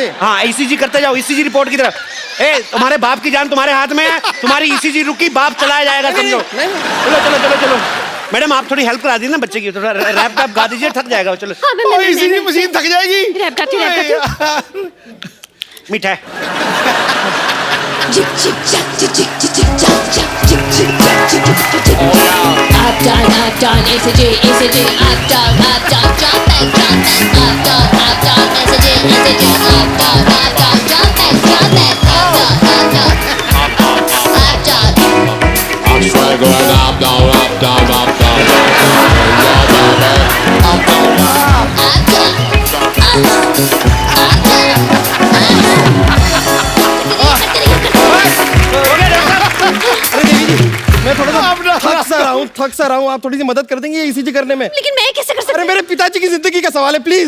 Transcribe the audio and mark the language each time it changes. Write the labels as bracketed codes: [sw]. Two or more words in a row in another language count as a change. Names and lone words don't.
[hi] हाँ ईसीजी करते जाओ, [en] ECG report [hi] की तरफ। ए तुम्हारे बाप की जान तुम्हारे हाथ में है, तुम्हारी ईसीजी रुकी, बाप चलाया जाएगा समझो। चलो चलो चलो चलो मैडम आप थोड़ी हेल्प करा दी ना बच्चे की, थोड़ा रैप गा दीजिए, थक जाएगा वो। चलो हाँ, मैं इसी मशीन थक जाएगी। रैप गाती हूँ। मीठा है। [en] Jig jig jack jig jig jig jig jack jack jig jig jack jig jig jig jig. Up down ECG ECG up down jump back up down ECG ECG up down jump back up down. I'm straight going up down up down up down. Up [hi] मैं थोड़ा सा थक सा रहा हूँ। आप थोड़ी सी मदद कर देंगे ईसीजी करने में? लेकिन मैं कैसे कर सकती अरे हूँ? मेरे पिताजी की जिंदगी का सवाल है, प्लीज।